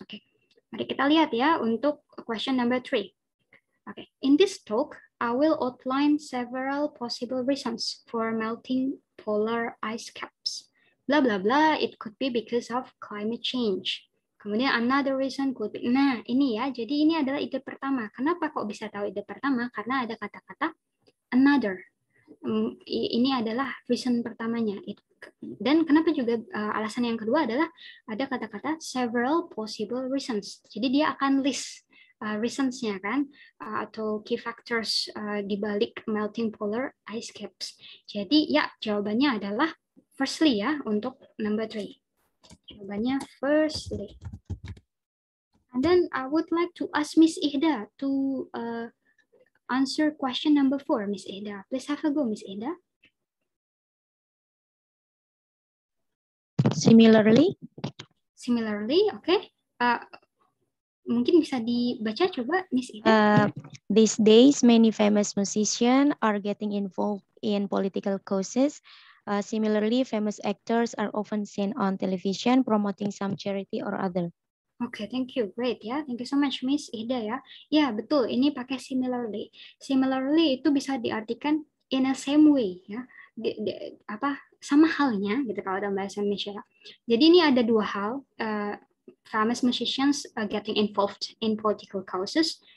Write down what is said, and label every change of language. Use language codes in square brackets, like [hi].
[id] Okay, mari kita lihat ya untuk [en] question number 3. Okay, in this talk, I will outline several possible reasons for melting polar ice caps. Blah blah blah. It could be because of climate change. [id] Kemudian [en] another reason could be, [id] nah ini ya, jadi ini adalah ide pertama. Kenapa kok bisa tahu ide pertama? Karena ada kata-kata another. Ini adalah reason pertamanya. Dan kenapa juga alasan yang kedua adalah ada kata-kata several possible reasons. Jadi dia akan list reasons-nya kan, atau key factors di balik melting polar ice caps. Jadi ya jawabannya adalah firstly ya untuk number 3. Jawabannya firstly. [en] And then I would like to ask Miss Ihda to answer question number 4, Miss Ihda. Please have a go, Miss Ihda. Similarly, [id] okay. Mungkin bisa dibaca coba, Miss Ihda. [en] These days, many famous musicians are getting involved in political causes. Similarly, famous actors are often seen on television promoting some charity or other. Okay, thank you. Great ya. Thank you so much, Miss Ida ya. [id] Ya, betul. Ini pakai similarly. Similarly itu bisa diartikan [en] in a same way [id] ya. Sama halnya gitu kalau dalam bahasa Indonesia. Jadi ini ada dua hal. [en] Famous musicians getting involved in political causes.